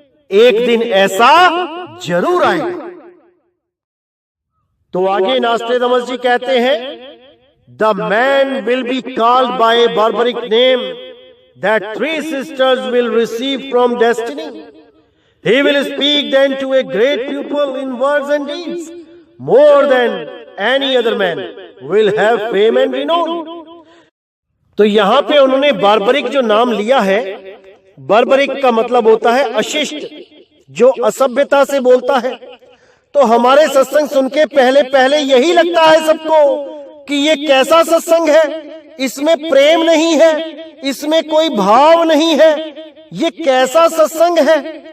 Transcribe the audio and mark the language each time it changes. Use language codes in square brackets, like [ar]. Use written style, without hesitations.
[hi] एक दिन ऐसा जरूर आएगा। तो आगे नास्ट्रेदामस जी कहते हैं, [en] The man will be called by a barbaric name that 3 sisters will receive from destiny. He will speak then to a great people in words and deeds. More than any other man will have fame and renown. [hi] तो यहां पे उन्होंने barbaric जो नाम लिया है, barbaric का मतलब होता है अशिष्ट, जो असभ्यता से बोलता है। तो हमारे सत्संग सुन के पहले पहले यही लगता है सबको कि ये कैसा सत्संग है, इसमें प्रेम नहीं है, इसमें कोई भाव नहीं है, ये कैसा सत्संग है।